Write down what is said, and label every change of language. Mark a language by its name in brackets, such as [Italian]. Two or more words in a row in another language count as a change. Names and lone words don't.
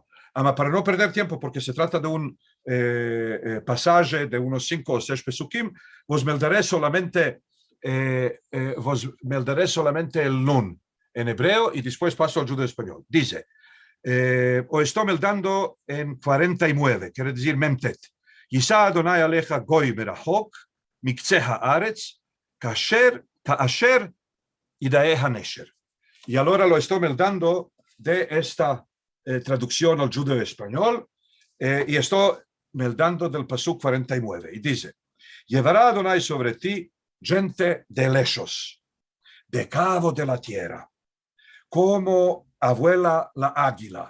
[Spanish] Para no perder tiempo, porque se trata de un pasaje de unos 5 o 6 pesukim, vos meldaré solamente el Nun en hebreo y después paso al judío español. Dice, o estoy meldando en 49, quiere decir Memtet. [Hebrew] ישא אדני עליך גוי מרחוק מקצה הארץ כאשר ידאה הנשר. [Spanish] Y ahora lo estoy meldando de esta traducción al judeo español, y estoy meldando del pasuk 49, y dice, llevará Adonai sobre ti gente de lejos, de cabo de la tierra, como abuela la águila.